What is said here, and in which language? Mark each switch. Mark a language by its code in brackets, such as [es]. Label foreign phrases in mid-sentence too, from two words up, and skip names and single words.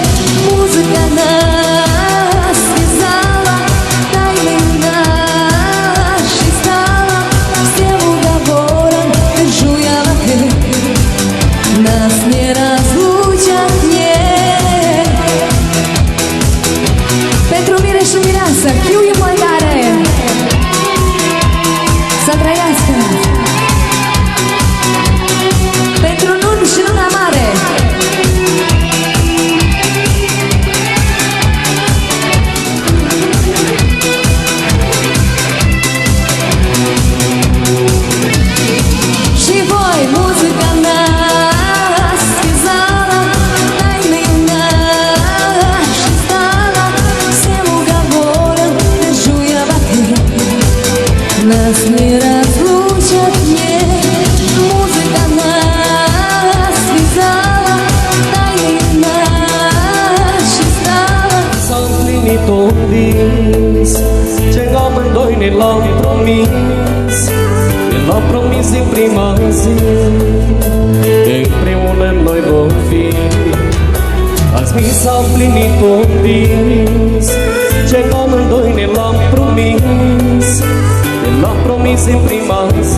[ru] Музыка нас связала, тайною нашей стала. Всем уговором держу я в ответ. Нас не разлучат, нет. [ro] Pentru mire și mireasă, chiuie mai tare. Să trăiască. Pentru nun și luna mare. Și voi, [ru] музыка нас связала, тайною нашей стала. Всем уговором держу я в ответ. Нас не разлучат, нет. Музыка нас связала, тайною нашей стала. [ro] S-a împlinit un vis Ce amândoi ne l-am promis Ne l-am promis din prima zi Că împreună noi vom fi Azi mi s-a împlinit un vis Ce amândoi ne l-am promis Ne l-am promis din prima zi